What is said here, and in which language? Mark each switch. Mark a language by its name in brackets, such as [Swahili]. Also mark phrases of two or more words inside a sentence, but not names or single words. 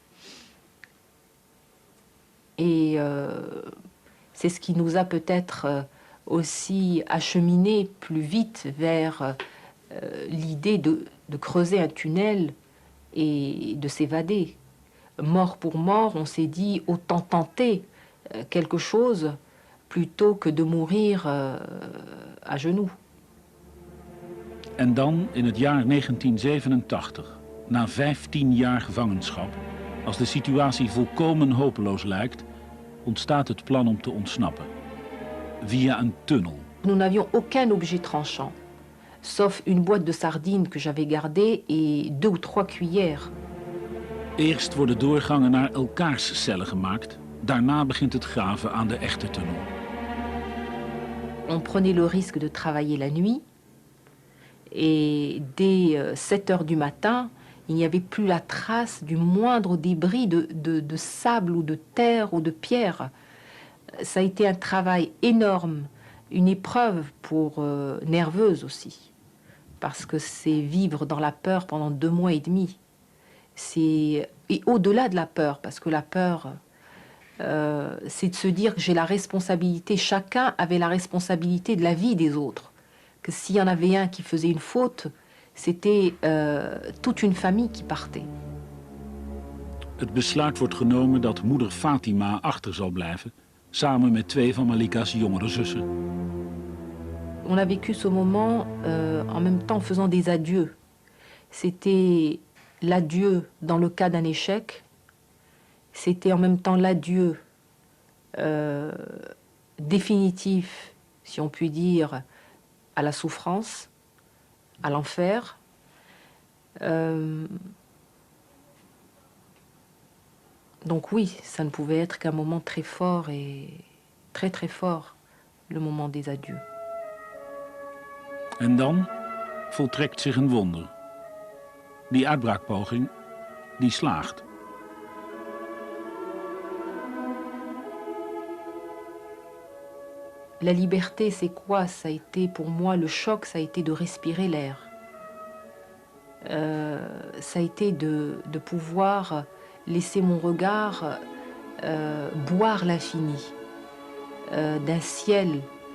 [French] Et c'est ce qui nous a peut-être aussi acheminé plus vite vers l'idée de creuser un tunnel et de s'évader. Mort pour mort, on s'est dit autant tenter quelque chose plutôt que de mourir à genoux. [Dutch] En dan, in het jaar 1987, na 15 jaar gevangenschap, als de situatie volkomen hopeloos lijkt, ontstaat het plan om te ontsnappen. Via een tunnel. [French] Nous n'avions aucun objet tranchant, sauf une boîte de sardines que j'avais gardée et 2 ou 3 cuillères. [Dutch] Eerst worden doorgangen naar elkaars cellen gemaakt, daarna begint het graven aan de echte tunnel. [French] On prenait le risque de travailler la nuit et dès 7 heures du matin, il n'y avait plus la trace du moindre débris de sable ou de terre ou de pierre. Ça a été un travail énorme, une épreuve pour nerveuse aussi, parce que c'est vivre dans la peur pendant 2 mois et demi. Et au-delà de la peur, parce que la peur, c'est de se dire que j'ai la responsabilité, chacun avait la responsabilité de la vie des autres. Que s'il y en avait un qui faisait une faute, c'était toute une famille qui partait. [Dutch] Het besluit wordt genomen dat moeder Fatima achter zal blijven, samen met 2 van Malika's jongere zussen. [French] On a vécu ce moment en même temps en faisant des adieux. C'était l'adieu dans le cas d'un échec, c'était en même temps l'adieu définitif, si on peut dire, à la souffrance, à l'enfer. Donc oui, ça ne pouvait être qu'un moment très fort et très très fort, le moment des adieux. [Dutch] En dan voltrekt zich een wonder. Die uitbraakpoging, die slaagt. [French] La liberté, c'est quoi? Ça a été pour moi le choc, ça a été de respirer l'air. Ça a été de pouvoir laisser mon regard boire l'infini, d'un ciel.